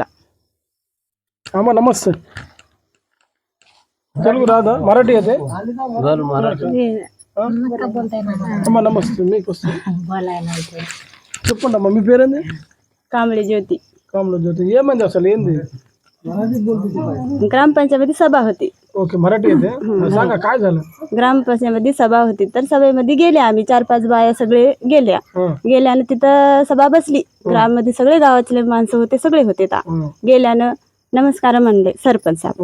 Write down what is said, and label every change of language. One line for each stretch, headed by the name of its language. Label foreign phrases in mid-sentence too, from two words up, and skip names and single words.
Telugu: అమ్మ నమస్తే. తెలుగు రాదా, మరాఠీ అయితే? అమ్మ నమస్తే, మీకు చెప్పండి అమ్మా, మీ పేరేంది? కాంబ్లీ జ్యోతి. కాంబ్లీ జ్యోతి. ఏమైంది అసలు, ఏంది?
Marathi: ग्रामपंचायती सभा होती. ओके, मराठी येते, सांगा काय झालं? ग्रामपंचायतीमध्ये सभा होती, तर सभेमध्ये गेल्या आम्ही 4-5 बाया सगळे गेल्यानं तिथं सभा बसली. ग्राममध्ये सगळे गावातले माणसं होते, सगळे होते. गेल्यानं नमस्कार म्हणले सरपंच साहेब.